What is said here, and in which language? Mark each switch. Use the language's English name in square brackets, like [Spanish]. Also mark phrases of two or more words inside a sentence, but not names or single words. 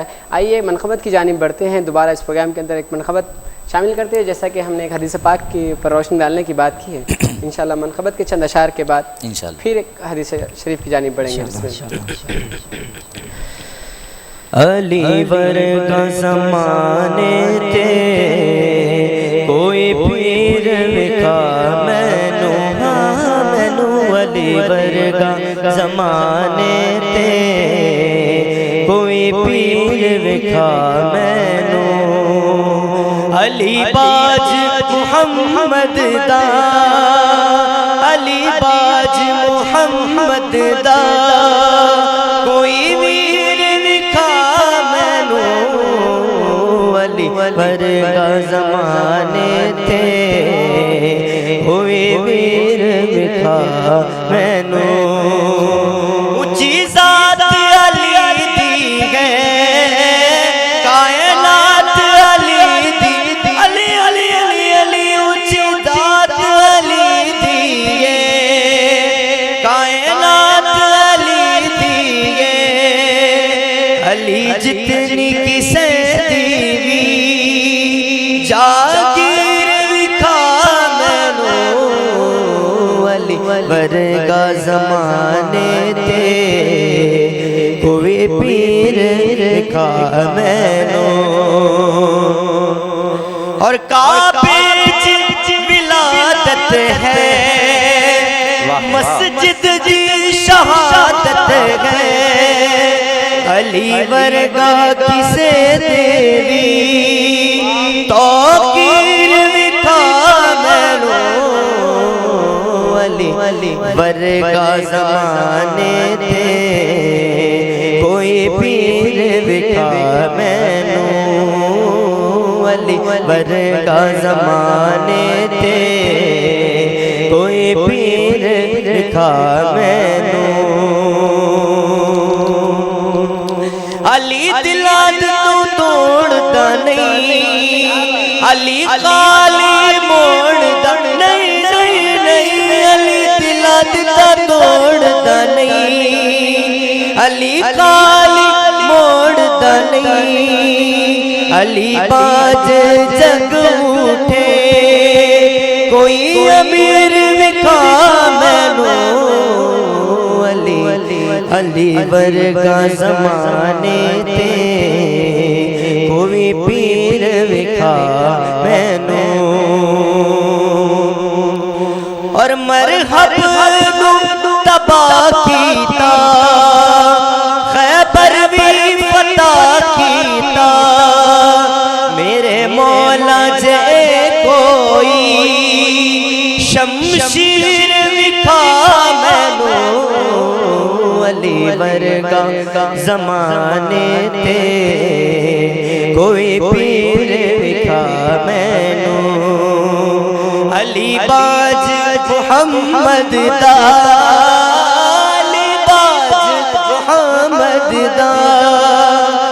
[Urdu] آئیے منقبت کی جانب بڑھتے ہیں، دوبارہ اس پروگرام کے اندر ایک منقبت شامل کرتے ہیں، جیسا کہ ہم نے ایک حدیث پاک کی پر روشنی ڈالنے کی بات کی ہے۔ انشاءاللہ منقبت کے چند اشعار کے بعد انشاءاللہ پھر ایک حدیث شریف کی جانب بڑھیں گے۔ [Punjabi] علی ورگا زمانے تے کوئی پیر وکھا مینو، ہاں مینو علی ورگا زمانے تے کوئی پیر وکھا مینو، علی باج محمد دا، علی باج محمد دا کوئی ویر وکھا مینو، علی ورگا زمانے تے ہوئے ویر وکھا مینو، اچھی ذات علی دی ہے کائنات علی دی، علی علی علی علی اچھی ذات علی دی ہے کائنات علی دی ہے، علی جتنی کسے دیوی جاگیر وکھا مینو، علی ورگا زمانے تے کوئی پیر وکھا مینو، اور کعبے چ ولادت ہے مسجد دی شہادت ہے، علی ورگا کسے دیوی توقیر وکھا مینو، علی ورگا زمانے تے کوئی پیر وکھا مینو، علی ورگا زمانے تے کوئی پیر وکھا مینو، علی دلات تو توڑدا نہیں، علی خالی موڑدا نہیں نہیں نہیں، علی دلات تو توڑدا نہیں، علی خالی موڑدا نہیں، علی باج جگ اٹھے کوئی امیر وکھا مینو، علی ورگا زمانے تے کوئی پیر وکھا مینو، اور مرحب نو تباہ کیتا خیبر بھی فتح کیتا، میرے مولا جے کوئی شمشیر وکھا مینو، علی ورگا زمانے تے کوئی پیر وکھا مینو، باج محمد دا علی باج محمد دا